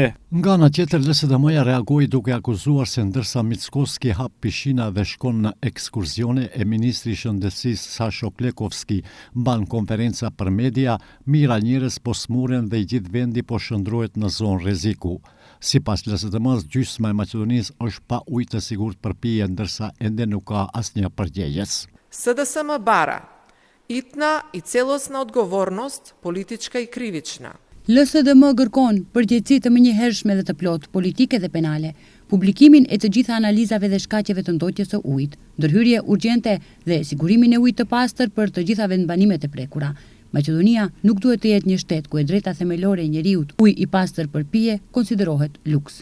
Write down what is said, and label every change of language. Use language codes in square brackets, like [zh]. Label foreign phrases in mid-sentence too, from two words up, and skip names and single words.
[sq] Nga ana tjetër, LSDM-ja reagoi duke akuzuar se ndërsa Mickoski hap pishina dhe shkon në ekskursione e ministri i Shëndetësisë Sasho Klekovski mban konferenca për media, mira njerëz po smuren dhe i gjithë vendi po shndrohet në zonë rreziku. Sipas LSDM-s, gjysma e Maqedonisë është pa ujë të sigurt për pije, ndërsa ende nuk ka asnjë përgjegjës. [mk] СДСМ бара итна и целосна одговорност политичка и кривична. [sq] LSDM kërkon përgjegjësi të menjëhershme dhe të plot, politike dhe penale, publikimin e të gjitha analizave dhe shkaqeve të ndotjes së ujit, ndërhyrje urgjente dhe sigurimin e ujit të pastër për të gjitha vendbanimet e prekura. Maqedonia nuk duhet të jetë një shtet ku e drejta themelore e njeriut, ujë i pastër për pije, konsiderohet luks.